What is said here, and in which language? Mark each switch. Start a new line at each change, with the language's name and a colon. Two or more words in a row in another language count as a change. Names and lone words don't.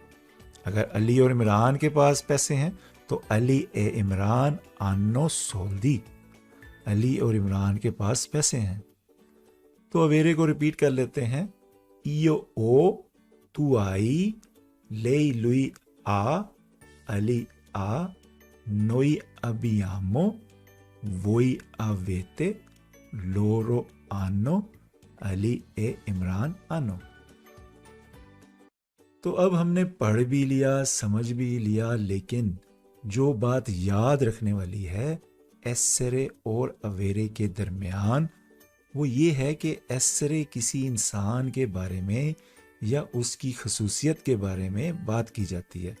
Hindi: अगर अली और इमरान के पास पैसे हैं तो
Italian: Ali e Imran hanno soldi,
Hindi: अली और इमरान के पास पैसे हैं. तो अवेरे को रिपीट कर लेते हैं.
Italian: io ho, tu hai, lei lui ha, Ali ha, noi abbiamo, voi avete, loro hanno, Ali e Imran hanno.
Hindi: तो अब हमने पढ़ भी लिया, समझ भी लिया, लेकिन जो बात याद रखने वाली है एस्सरे और अवेरे के दरमियान वो ये है कि एस्सरे किसी इंसान के बारे में या उसकी खसूसियत के बारे में बात की जाती है.